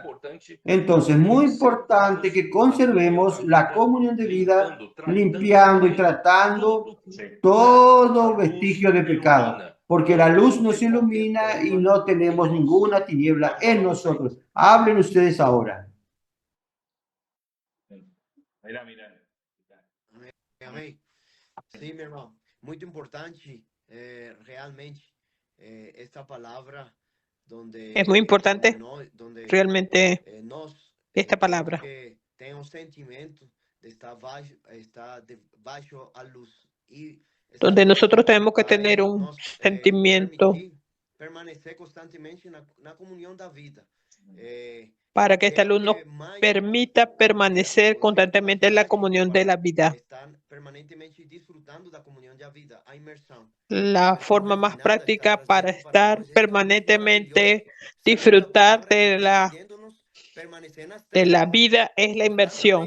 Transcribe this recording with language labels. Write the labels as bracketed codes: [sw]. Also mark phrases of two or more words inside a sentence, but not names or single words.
[es] Entonces, muy importante que conservemos la comunión de vida, limpiando y tratando todo vestigio de pecado, porque la luz nos ilumina y no tenemos ninguna tiniebla en nosotros. Hablen ustedes ahora. Mira, mira. [pt] Amém. Amém. Sim, meu irmão. Muito importante, realmente, esta palavra donde [es] Es muy importante donde [pt] realmente nós [es] esta palabra. [pt] que tem um sentimento de estar debaixo a luz y [es] donde nosotros tenemos que tener un sentimiento [pt] permanecer constantemente na comunhão da vida. [es] Para que esta luz nos permita permanecer constantemente en la comunión de la vida. La forma más práctica para estar permanentemente disfrutar de la vida es la inmersión.